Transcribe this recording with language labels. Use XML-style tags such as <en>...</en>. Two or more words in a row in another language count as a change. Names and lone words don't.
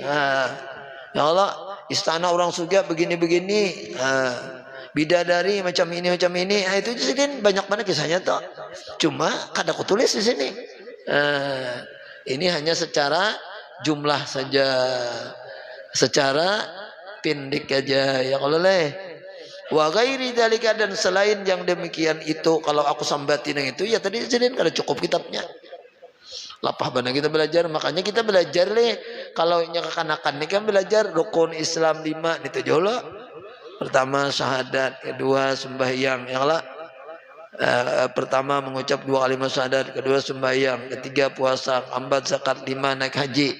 <bjn>Nah,</bjn> <ar>يا الله</ar> <bjn>istana orang surga begini-begini, bidadari macam ini. Nah itu di sini banyak banget kisahnya tuh, cuma kada aku tulis di sini. Ini hanya secara jumlah saja, secara pindik aja ya kalau</bjn> <ar>وغير ذلك,</ar> <bjn>dan selain yang demikian itu kalau aku sambatin yang itu ya tadi jadi kada cukup kitabnya lapah bana kita belajar, makanya kita belajar kalau nya kekanakan ini kan belajar rukun Islam 5 itu jolo. Pertama syahadat, kedua sembahyang</bjn> <ar>يا الله,</ar> <bjn>pertama mengucap 2 kalimat syahadat, kedua sembahyang, ketiga puasa, 4 zakat, 5 naik haji.</bjn>